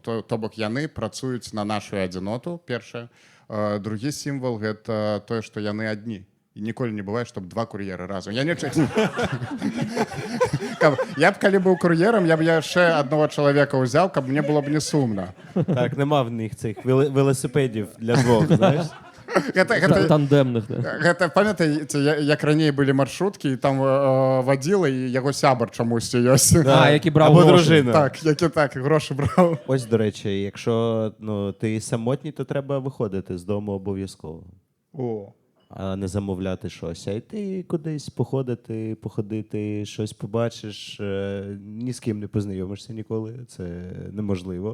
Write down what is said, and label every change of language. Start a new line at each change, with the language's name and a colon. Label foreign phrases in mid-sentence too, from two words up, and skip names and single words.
Belarusian: То бок яны працуюць на нашу адзіноту, першае. Другі сімвал гэта тое, што яны адні. І ніколі не бывае, чтобы два кур'ера разам. Я б, калі быў кур'ерам, я б яшчэ адного чалавека ўзяў, каб мне было б не сумна.
Ukrainian: Так, нема в них цих велосипедів для двох, знаєш?
Belarusian: Тандемных, да. Гэта, памятаеце, як раней былі маршруткі, і там вадзіла, і яго сябар чамусьці ёсць. А, які браў
Ukrainian: Або
Belarusian: грошы.
Ukrainian: дружина.
Belarusian: Так, які так, грошы браў.
Ukrainian: Ось, до речі, якщо ти самотній, то треба виходити з дому обов'язково. О. А не замовляти щось, а йти кудись походити, щось побачиш, ні з ким не познайомишся ніколи, це неможливо.